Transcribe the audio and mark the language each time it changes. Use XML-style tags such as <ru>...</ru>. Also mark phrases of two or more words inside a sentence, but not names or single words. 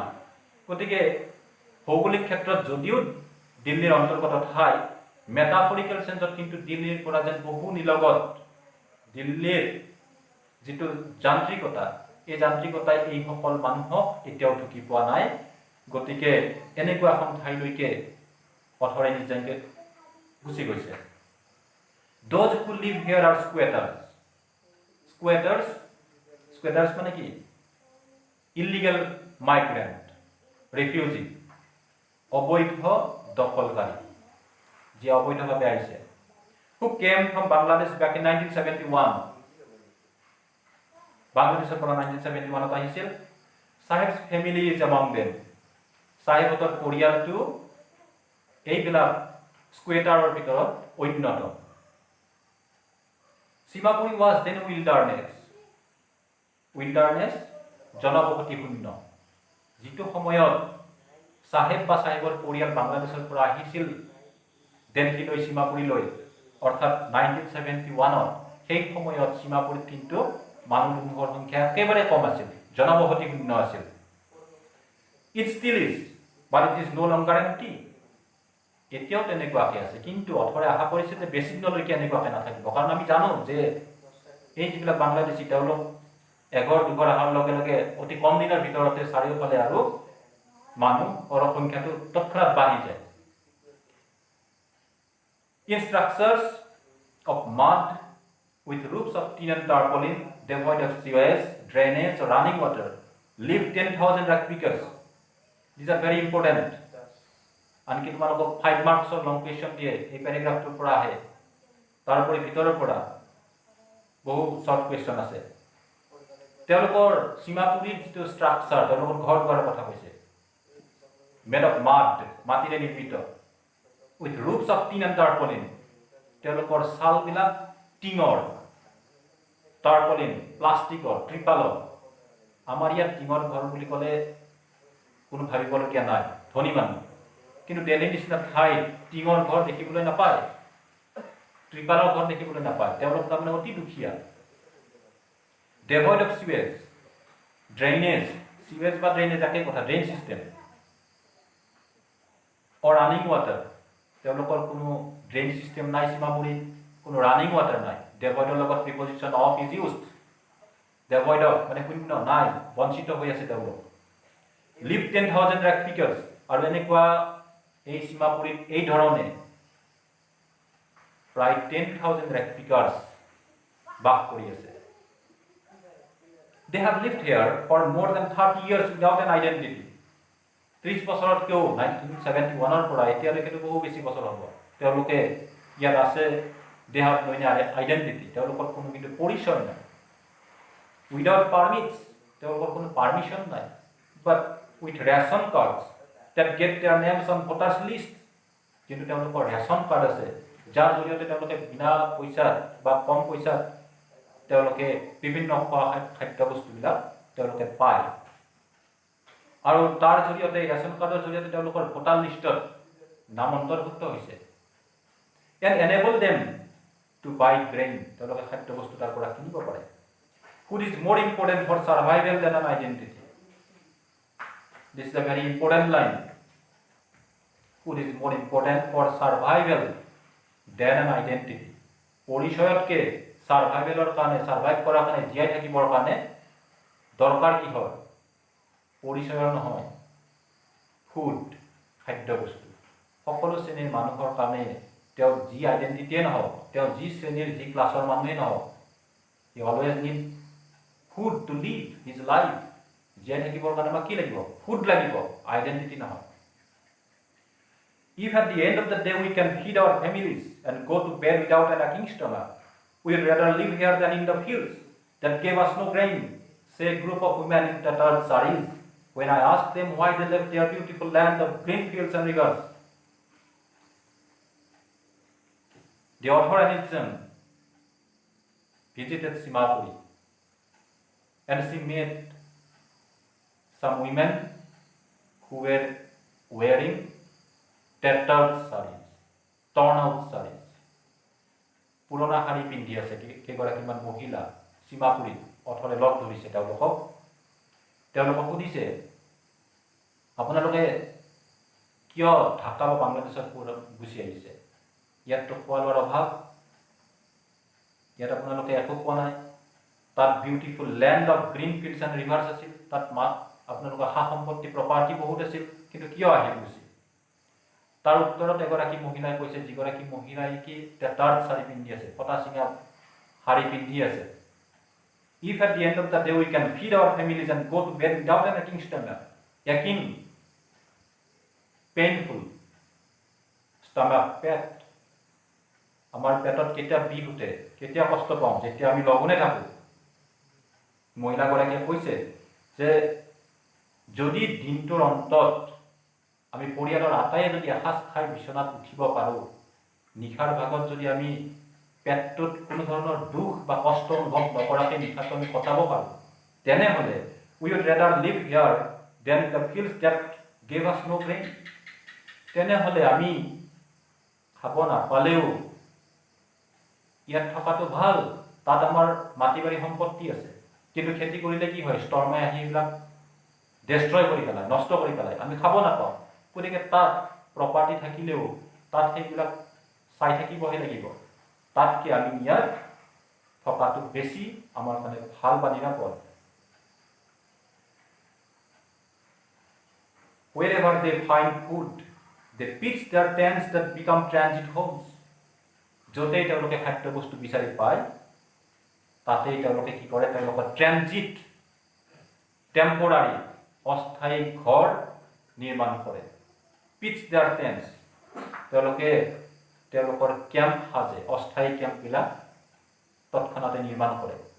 <as>গতিকে ভৌগোলিক ক্ষেত্ৰত যদিও দিল্লীৰ অন্তৰ্গত ঠাই,</as> <en>metaphorical changeত</en> <as>কিন্তু দিল্লীৰ পৰা যেন বহু নিলগত। দিল্লীৰ যিটো যান্ত্ৰিকতা, এই যান্ত্ৰিকতাই এইসকল মানুহক এতিয়াও ঢুকি পোৱা নাই। গতিকে এনেকুৱা এখন ঠাইলৈকে পথৰে নিজকে গুচি গৈছে।</as> <en>Those who live here are squatters.</en> <as>Squatters মানে কি?</as> <en>illegal migrant, refugee,</en> <as>অবৈধ দখলকাৰী, যি অবৈধভাৱে আহিছে।</as> <en>Who came from Bangladesh back in 1971.</en> <as>বাংলাদেশৰ পৰা 1971 আহিছিল।</as> <en>Sahib's family is among them.</en> <as>চাহিবতৰ পৰিয়ালটো এইবিলাক স্কুৱেটাৰৰ ভিতৰত অন্যতম।</as> <en>সীমাপুৰী was then wilderness,</en> <as>জনবসতি শূন্য। যিটো সময়ত চাহেব বা চাহেবৰ পৰিয়াল বাংলাদেশৰ পৰা আহিছিল দিল্লীলৈ, সীমাপুৰীলৈ, অৰ্থাৎ 1971, সেই সময়ত সীমাপুৰীত কিন্তু মানুহৰ সংখ্যা একেবাৰে কম আছিল, জনবসতি শূন্য আছিল।</as> <en>It still is, but it is no longer empty.</en> <as>এতিয়াও তেনেকুৱাকৈ আছে, কিন্তু অথৰে আশা কৰিছে যে বেছি দিনলৈকে এনেকুৱাকৈ নাথাকিব। কাৰণ আমি জানো যে এই যিবিলাক বাংলাদেশী, তেওঁলোক এঘৰ দুঘৰ অহাৰ লগে লগে অতি কম দিনৰ ভিতৰতে চাৰিওফালে আৰু মানুহৰ সংখ্যাটো তৎক্ষণাত বাঢ়ি যায়।</as> <en>In structures of mud with roofs of tin and tarpaulin, devoid of sewage, drainage or running water, live 10,000 Rakpikas. These are very important.</en> <as>আনকি তোমালোকক 5 মাৰ্কছৰ</as> <en>long question</en> <as>দিয়ে, এই পেৰাগ্ৰাফটোৰ পৰা আহে। তাৰোপৰি ভিতৰৰ পৰা বহু</as> <en>short question</en> <as>আছে। তেওঁলোকৰ সীমাপুৰীৰ যিটো ষ্ট্ৰাকচাৰ, তেওঁলোকৰ ঘৰ দুৱাৰৰ কথা কৈছে,</as> <en>made of mud,</en> <as>মাটিৰে নিৰ্মিত,</as> <en>with roofs of tin and tarpaulin,</en> <as>তেওঁলোকৰ ছালবিলাক টিঙৰ, টাৰ্পলিন প্লাষ্টিকৰ, ত্ৰিপালৰ। আমাৰ ইয়াত টিঙৰ ঘৰ বুলি ক'লে কোনো ভাবিবলগীয়া নাই, ধনী মানুহ। কিন্তু দিল্লীৰ নিচিনা ঠাইত টিঙৰ ঘৰ দেখিবলৈ নাপায়, ত্ৰিপালৰ ঘৰ দেখিবলৈ নাপায়, তেওঁলোক তাৰমানে অতি দুখীয়া।</as> <en>Devoid of sewage, drainage, sewage বা drainage</en> <as>একেই কথা,</as> <en>drain system, or running water,</en> <as>তেওঁলোকৰ কোনো</as> <en>drain system</en> <as>নাই সীমাপুৰীত, কোনো</as> <en>running water</en> <as>নাই। Devoid ৰ লগত</as> <en>preposition of is used. Devoid of</en> <as>মানে শূন্য, নাই, বঞ্চিত হৈ আছে তেওঁলোক।</as> <en>Live 10,000 Rakpikas,</en> <as>আৰু এনেকুৱা এই সীমাপুৰীত এই ধৰণে প্ৰায় 10,000 Rakpikas বাস কৰি আছে।</as> <en>They have lived here for more than 30 years without an identity.</en> <as>30 বছৰতকৈও 1971 পৰা এতিয়ালৈকেতো বহু বেছি বছৰ হ'ব তেওঁলোকে ইয়াত আছে।</as> <en>They have no identity,</en> <as>তেওঁলোকৰ কোনো কিন্তু পৰিচয় নাই।</as> <en>Without permits,</en> <as>তেওঁলোকৰ কোনো পাৰ্মিশ্যন নাই।</as> <en>But with ration cards that get their names on voters list,</en> <as>কিন্তু তেওঁলোকৰ</as> <en>ration card</en> <as>আছে, যাৰ জৰিয়তে তেওঁলোকে বিনা পইচাত বা কম পইচাত তেওঁলোকে বিভিন্ন খাদ্যবস্তুবিলাক তেওঁলোকে পায়, আৰু তাৰ জৰিয়তে</as> <en>ration cardৰ</en> <as>জৰিয়তে তেওঁলোকৰ</as> <en>voter listত</en> <as>নাম অন্তৰ্ভুক্ত হৈছে।</as> <en>And enable them to buy grain,</en> <as>তেওঁলোকে খাদ্যবস্তু তাৰ পৰা কিনিব পাৰে।</as> <en>Food is more important for survival than an identity. This is a very important line. Food is more important for survival than an identity.</en> <as>পৰিচয়তকে সার্ভাইভেলৰ কাৰণে, সার্ভাইভ কৰাৰ কাৰণে, জীয়াই থাকিবৰ কাৰণে দৰকাৰ কি হয়? পৰিচয়ৰ নহয়, ফুড, খাদ্য বস্তু। সকলো শ্ৰেণীৰ মানুহৰ কাৰণে তেওঁ যি আইডেণ্টিটিয়ে নহওক, তেওঁ যি শ্ৰেণীৰ যি ক্লাছৰ মানুহেই নহওক,</as> <en>he always need food to live his life.</en> <as>জীয়াই থাকিবৰ কাৰণে আমাক কি লাগিব? ফুড লাগিব, আইডেণ্টিটি নহয়।</as> <en>If at the end of the day we can feed our families and go to bed without a lacking stomach, we would rather live here than in the fields that gave us no grain, say a group of women in tattered saris, when I asked them why they left their beautiful land of green fields and rivers. The author and his son visited Simapuri, and she met some women who were wearing tattered saris, torn out saris.</en> <as>পুৰণা শাৰী পিন্ধি আছে কেইগৰাকীমান মহিলা সীমাপুৰীত। অথৰে লগ ধৰিছে তেওঁলোকক সুধিছে, আপোনালোকে কিয় ঢাকা বা বাংলাদেশত গুচি আহিছে? ইয়াততো খোৱা লোৱাৰ অভাৱ, ইয়াত আপোনালোকে একো পোৱা নাই। তাত</as> <en>beautiful land of green fields and rivers</en> <as>আছিল, তাত আপোনালোকৰ সা সম্পত্তি প্ৰপাৰ্টি বহুত আছিল, কিন্তু কিয় আহি গুচি? তাৰ উত্তৰত এগৰাকী মহিলাই কৈছে, যিগৰাকী মহিলাই কি টাৰ্ট শাৰী পিন্ধি আছে, ফটা চিঙা শাৰী পিন্ধি আছে, if at the end of the day we can feed our families and go to bed without an aching stomach, aching, painful stomach, পেট, আমাৰ পেটত কেতিয়া বিষ উঠে, কেতিয়া কষ্ট পাওঁ, যেতিয়া আমি লঘোণে থাকোঁ। মহিলাগৰাকীয়ে কৈছে যে যদি দিনটোৰ অন্তত আমি পৰিয়ালৰ আটাইয়ে যদি এসাঁজ খাই বিচনাত উঠিব পাৰোঁ, নিশাৰ ভাগত যদি আমি পেটটোত কোনো ধৰণৰ দুখ বা কষ্ট অনুভৱ নকৰাকৈ নিশাটো আমি কটাব পাৰোঁ, তেনেহ'লে</as> <en>we would rather live here than the fields that gave us no grain.</en> <as>তেনেহ'লে আমি খাব নাপালেও ইয়াত থকাটো ভাল, তাত আমাৰ মাটি বাৰী সম্পত্তি আছে, কিন্তু খেতি কৰিলে কি হয়, ষ্টৰ্মে আহি এইবিলাক ডেষ্ট্ৰয় কৰি পেলায়, নষ্ট কৰি পেলায়, আমি খাব নাপাওঁ। গতিকে তাত প্ৰপাৰ্টি থাকিলেও তাত সেইবিলাক চাই থাকিবহে লাগিব, তাতকৈ আমি ইয়াত থকাটো বেছি আমাৰ কাৰণে ভাল বা নিৰাপদ।</as> <en>Wherever they find food, they pitch their tents that become transit homes.</en> <as>য'তেই তেওঁলোকে খাদ্য বস্তু বিচাৰি পায়, তাতেই তেওঁলোকে কি কৰে, তেওঁলোকৰ</as> <en>transit, temporary,</en> <as>অস্থায়ী ঘৰ নিৰ্মাণ কৰে।</as> <en>pitch their tents,</en> <as>তেওঁলোকে তেওঁলোকৰ কেম্প সাজে, অস্থায়ী কেম্পবিলাক তৎক্ষণাতে নিৰ্মাণ কৰে।</as>